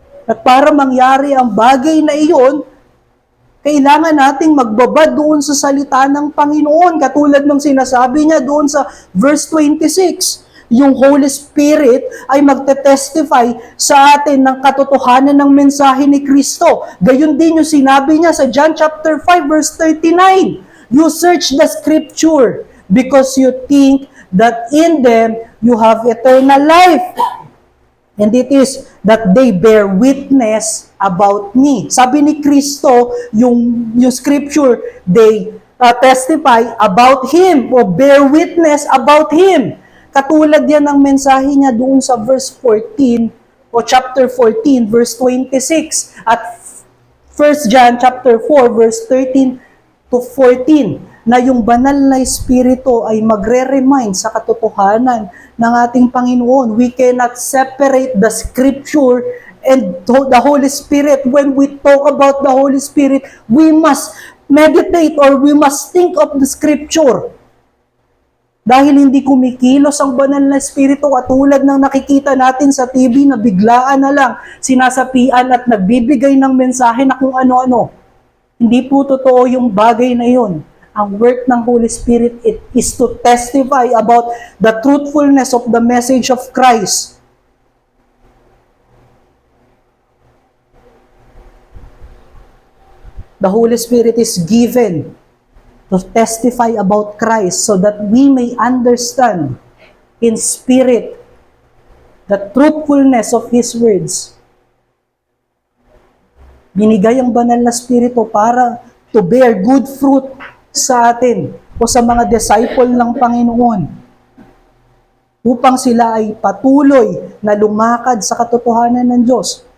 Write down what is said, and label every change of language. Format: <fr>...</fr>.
<tl>At para mangyari ang bagay na iyon, kailangan nating magbabad doon sa salita ng Panginoon. Katulad ng sinasabi niya doon sa verse 26, yung Holy Spirit ay magte-testify sa atin ng katotohanan ng mensahe ni Kristo. Gayon din yung sinabi niya sa John chapter 5 verse 39.</tl> <en>You search the scripture because you think that in them you have eternal life. And it is that they bear witness about me. Sabi ni Kristo, yung scripture, they testify about Him o bear witness about Him.</en> <tl>Katulad yan ng mensahe niya doon sa verse 14 o chapter 14 verse 26 at 1 John chapter 4 verse 13 to 14 na yung banal na Espiritu ay magre-remind sa katotohanan ng ating Panginoon.</tl> <en>We cannot separate the Scripture and the Holy Spirit. When we talk about the Holy Spirit, we must meditate or we must think of the Scripture.</en> <tl>Dahil hindi kumikilos ang banal na Espiritu katulad ng nakikita natin sa TV na biglaan na lang sinasapian at nagbibigay ng mensahe na kung ano-ano. Hindi po totoo yung bagay na yun.</tl> <en>Ang work ng Holy Spirit is to testify about the truthfulness of the message of Christ. The Holy Spirit is given to testify about Christ so that we may understand in spirit the truthfulness of His words.</en> <tl>Binigay ang banal na Espiritu para to bear good fruit sa atin o sa mga disciple ng Panginoon upang sila ay patuloy na lumakad sa katotohanan ng Diyos.</tl>